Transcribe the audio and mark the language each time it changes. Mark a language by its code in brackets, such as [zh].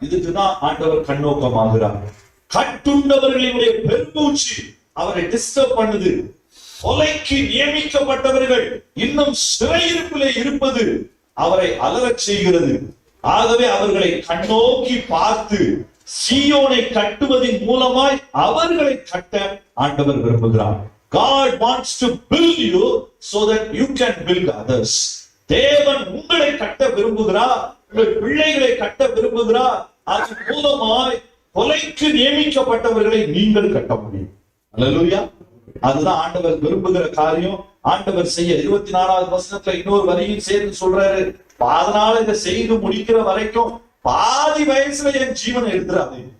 [ta] இதுக்குதான் ஆண்டவர் கண்ணோக்கமாகிறார். கட்டுண்டவர்களுடைய பெருமூச்சு அவரை டிஸ்டர்ப் பண்ணுது. கொலைக்கு நியமிக்கப்பட்டவர்கள் இன்னும் சிறையிருப்பிலே இருப்பது அவரை அலறச் செய்கிறது. ஆகவே அவர்களை கண்ணோக்கி பார்த்து சீயோனை கட்டுவதன் மூலமாய் அவர்களை கட்ட ஆண்டவர் விரும்புகிறார். [en] God wants to build you so that you can build others. [ta] தேவன் உங்களை கட்ட விரும்புகிறார், உங்கள் பிள்ளைகளை கட்ட விரும்புகிறார். அதன் மூலமாய் கொலைக்கு நியமிக்கப்பட்டவர்களை நீங்கள் கட்ட முடியும். அல்லேலூயா. அதுதான் ஆண்டவர் விரும்புகிற காரியம். ஆண்டவர் செய்ய 24வது வசனத்துல இன்னொரு வரியும் சேர்த்து சொல்றாரு, அதனால இதை செய்து முடிக்கிற வரைக்கும் பாதி வயசுல என் ஜீவனை எடுத்துறாரு.